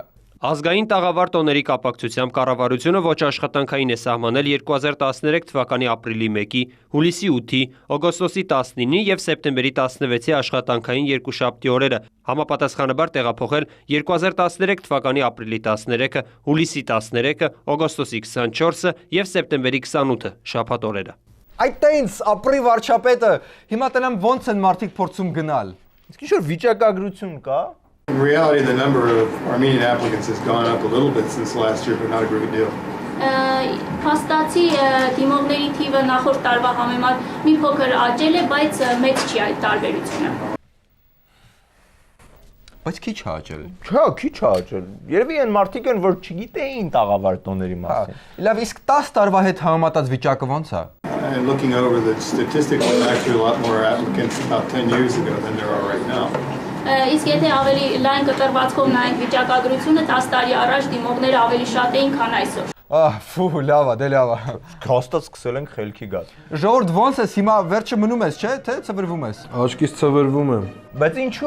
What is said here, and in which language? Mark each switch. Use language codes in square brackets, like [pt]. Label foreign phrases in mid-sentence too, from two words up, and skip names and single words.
[hy] Ազգային տաղավար տոների կապակցությամբ կառավարությունը ոչ աշխատանքային է սահմանել 2013 թվականի ապրիլի 1-ի, հուլիսի 8-ի, օգոստոսի 19-ի եւ սեպտեմբերի 16-ի աշխատանքային երկուշաբթի օրերը, համապատասխանաբար տեղափոխել 2013 թվականի ապրիլի 13-ը, հուլիսի 13-ը, օգոստոսի 24-ը եւ սեպտեմբերի 28-ը շաբաթ օրերը։ Այդ տենց ապրի վարչապետը, հիմա տենամ ոնց են մարդիկ փորձում գնալ։ Իսկ ինչ որ վիճակագրություն կա։ [en] In reality, the number of Armenian applicants has gone up a little bit since last year, but not a great deal. [hy] Փաստացի դիմողների թիվը նախորդ տարվա համեմատ մի փոքր աճել է, բայց մեծ չի այդ տարբերությունը։ Բայց քիչ աճել։ Չէ, քիչ աճել։ Երևի այն մարդիկ են, որ չգիտեին տաղավար տոների մասին։ Լավ, իսկ 10 տարվա հետ համեմատած վիճակը ո՞նց է։ [en] Looking over the statistics, there are actually a lot more applicants about 10 years ago than there are right now. [hy] Իսկ եթե ավելի լայն կտրվածքով նայենք վիճակագրությունը, 10 տարի առաջ դիմողները ավելի շատ էին, քան այսօր։ Ֆու, լավ է, դե լավ է։ Հաստատ սկսել ենք խելքի գալ։ Ժողովուրդ ո՞նց ես հիմա վերջը մնում ես, չէ՞, թե ծվրվում ես։ Աչքից ծվրվում եմ։ Բայց ինչու։